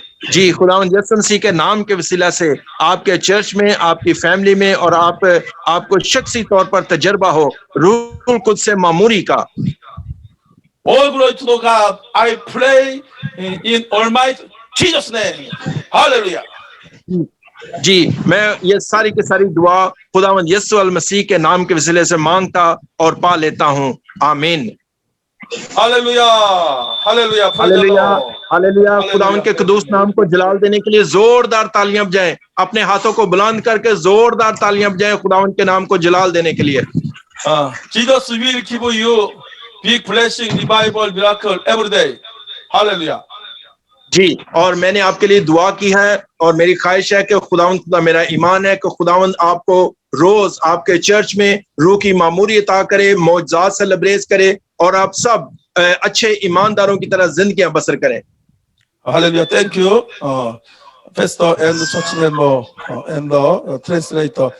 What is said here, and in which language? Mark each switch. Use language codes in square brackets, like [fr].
[hi] जी, खुदावंद यीशु मसीह के नाम के वसीला से आपके चर्च में, आपकी फैमिली में, और आपको शख्सी तौर पर तजर्बा हो रूह कुद्स से मामूरी का। [en] All glory to the God. I pray in Almighty Jesus' name. Hallelujah. [hi] जी, मैं ये सारी की सारी दुआ खुदावंद यीशु अल मसीह के नाम के वसीले से मांगता और पा लेता हूँ। आमीन। Hallelujah, hallelujah, hallelujah, hallelujah. खुदावंद के कदूस नाम को जलाल देने के लिए जोरदार तालियां बजाएं, अपने हाथों को बुलंद करके जोरदार तालियां बजाएं खुदावंद के नाम को जलाल देने के लिए। [en] Jesus will give you big blessing, revival, miracle every day. Hallelujah. [hi] जी, और मैंने आपके लिए दुआ की है, और मेरी ख्वाहिश है कि खुदा मेरा ईमान है कि खुदावंद आपको रोज आपके चर्च में रूह की मामूरी अता करे, मौजज़ात से लबरेज करे, और आप सब अच्छे ईमानदारों की तरह जिंदगियां बसर करें। [en] Hallelujah. Thank you, pastor and church member and the translator.